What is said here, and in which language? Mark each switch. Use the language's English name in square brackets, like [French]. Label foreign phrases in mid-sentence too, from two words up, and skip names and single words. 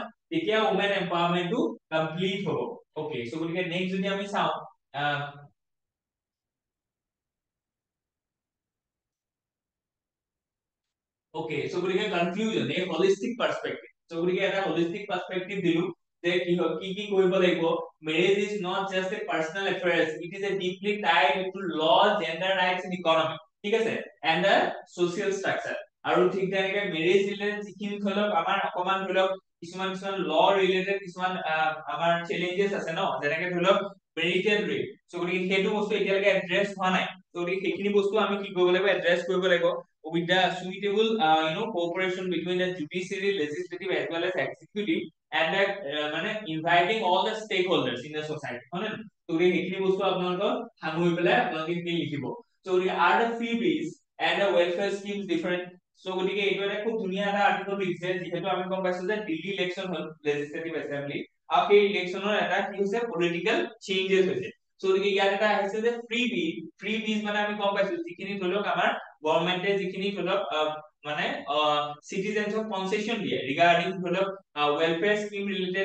[Assamese] তেতিয়া [English] women empowermentটো [Assamese] কমপ্লিট হ'ব। ওকে, গতিকে নেক্সট যদি আমি চাওঁ ওকে, গতিকে কনক্লুজন এই [English] holistic perspective. [Assamese] গতিকে এটা [English] holistic perspective [Assamese] দিলো যে কি কৰিব লাগিব। [English] marriage is not just a personal affairs, it is a deeply tied to law, gender rights and economy, [Assamese] ঠিক আছে, [English] and the social structure. [Assamese] আৰু ঠিক তেনেকে [English] marriage related [Assamese] যিখিনি ধৰি লওক আমাৰ অকমান ধৰি লওক কিছুমান [English] law related [Assamese] কিছুমান আমাৰ চেলেঞ্জেছ আছে ন, যেনেকে ধৰি লওক [English] marital rate. [Assamese] গতিকে সেইটো বস্তু এতিয়ালৈকে এড্ৰেছ হোৱা নাই। গতিকে সেইখিনি বস্তু আমি কি কৰিব লাগিব, [English] এড্ৰেছ কৰিব লাগিব with the suitable cooperation between the judiciary, legislative as well as executive, and মানে inviting all the stakeholders in the society, [Assamese] হয় নে? তো এইখিনি বস্তু আপোনালোকৰ সামৰি পেলাই আপোনালোকে কি লিখিব। [English] So are the freebies and the welfare schemes different? [Assamese] So গতিকে এইটো এটা খুব ধুনীয়া এটা আৰ্টিকল লিখিছে, যিহেতু আমি গম পাইছো যে দিল্লী ইলেকশ্যন হ'ল [English] legislative assembly, [Assamese] আৰু সেই ইলেকশ্যনৰ এটা কি হৈছে [English] political changes [Assamese] হৈছে। So গতিকে ইয়াত এটা আহিছে যে ফ্ৰী বিজ মানে আমি গম পাইছো যিখিনি ধৰি লওক আমাৰ গভৰ্ণমেণ্টে যিখিনি ধৰি লওক মানে সিটিজেনছক কনসেশন দিয়ে ৰিগাৰ্ডিং ধৰি লওক [English] welfare scheme related.